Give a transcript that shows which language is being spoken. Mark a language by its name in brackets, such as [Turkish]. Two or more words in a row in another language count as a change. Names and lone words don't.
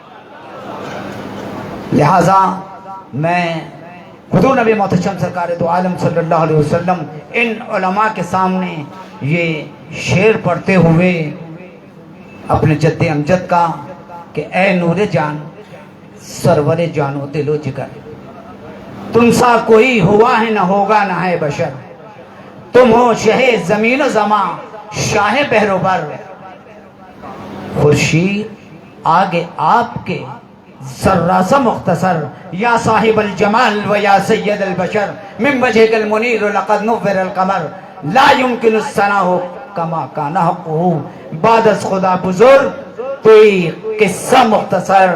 [Urdu] لہذا میں حضور نبی محتشم سرکار دو عالم [Arabic] صلی اللہ علیہ وسلم [Urdu] ان علماء کے سامنے یہ شعر پڑھتے ہوئے اپنے جد امجد کا کہ اے نور جان سرور جان و دل و جگر، تم سا کوئی ہوا ہے نہ ہوگا نہ ہے بشر، تم ہو شہ زمین و زماں شاہ بحر و بر، خورشید آگے آپ کے ذرہ سا مختصر، [Arabic] یا صاحب الجمال و یا سید البشر، من وجهك المنیر لقد نور القمر، لا يمكن الثناء کما کان حقه [Persian] بعد از خدا بزرگ. [Urdu] کوئی قصہ مختصر.